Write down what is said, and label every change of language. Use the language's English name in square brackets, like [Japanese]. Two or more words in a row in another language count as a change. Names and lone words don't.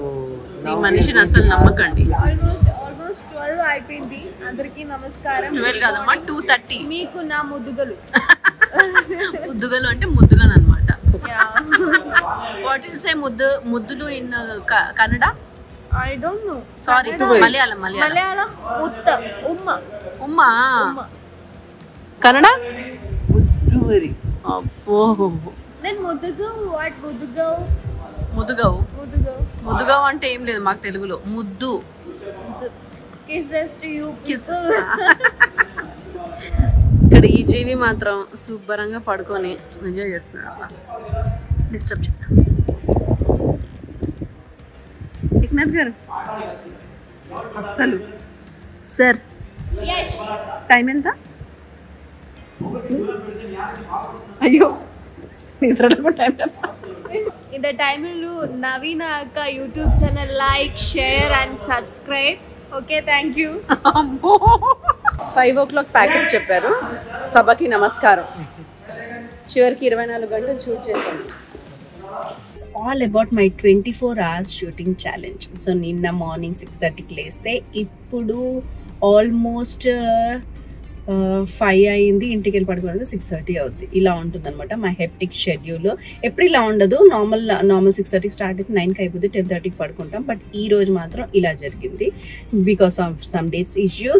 [Telugu] ఈ మనిషిని అసలు నమ్మకండి. ఆల్మోస్ట్ 12 అయిపోయింది. అందరికీ నమస్కారం. 12 కాదమ్మా, 2:30. మీకు నా ముద్దుగలు. ముద్దుగలు అంటే ముద్దులను అనమాట. [English] what will say ముద్దులు in Kannada? I don't know. [Telugu] సారీ, మలయాళం. [Malayalam] ఉత్త ఉమ్మ. [Telugu] కన్నడ ముద్దు మరి. అబ్బో. నేను ముద్దుగావు అంటే ఏం లేదు మాకు తెలుగులో. ముద్దు. ఇక్కడ ఈ జీవి మాత్రం శుభ్రంగా పడుకొని ఎంజాయ్ చేస్తున్నాడు. డిస్టర్బ్ చేద్దాం. ఏక్నాథ్ గారు అస్సలు. సార్ టైం ఎంత? అయ్యో నిద్రలో టైం. [Tamil] இந்த டைமில் நவீன அக்கா [English] YouTube channel like share and subscribe. Okay, thank you. [Telugu] 5 o'clock ప్యాకెట్ చెప్పారు. సభకి నమస్కారం. చివరికి 24 గంటలు షూట్ చేశాను. [English] It's all about my 24 hours shooting challenge. [Telugu] సో నిన్న మార్నింగ్ 6:30కి లేస్తే ఇప్పుడు ఆల్మోస్ట్ 5 అయింది. ఇంటికి వెళ్ళి పడుకోవడానికి 6:30 అవుద్ది. ఇలా ఉంటుంది అనమాట మా [English] hectic schedule. [Telugu] ఎప్పుడు ఇలా ఉండదు. నార్మల్ 6:30కి స్టార్ట్ అయితే 9కి అయిపోతుంది, 10:30కి పడుకుంటాం. బట్ ఈ రోజు మాత్రం ఇలా జరిగింది [English] because of some dates issues.